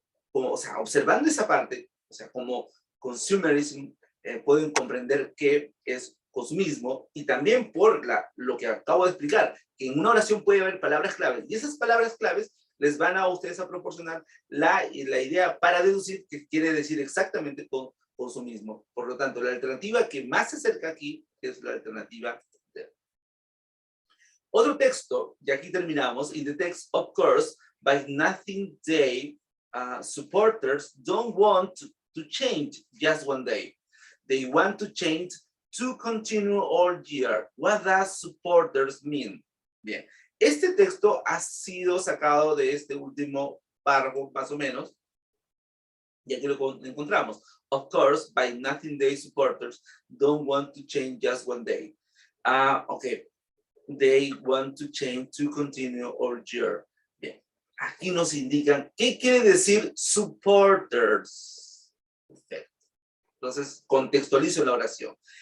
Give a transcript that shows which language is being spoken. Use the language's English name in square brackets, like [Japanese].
[Spanish] como, o sea, observando esa parte, o sea, como consumerism, pueden comprender qué es consumismo, y también por lo que acabo de explicar, que en una oración puede haber palabras claves, y esas palabras claves les van a ustedes a proporcionar la idea para deducir qué quiere decir exactamente con consumismo. Por lo tanto, la alternativa que más se acerca aquí es la alternativa D. Otro texto, y aquí terminamos, [English] in the text, of course, by nothing day, supporters don't want to change just one day. They want to change to continue all year. What does supporters mean? [Spanish] Bien, este texto ha sido sacado de este último párrafo, más o menos, y aquí lo encontramos. [English] Of course, by nothing day supporters don't want to change just one day. Okay, they want to change to continue all year. [Spanish] Bien, aquí nos indican, ¿qué quiere decir supporters? Perfecto. Entonces, contextualizo la oración.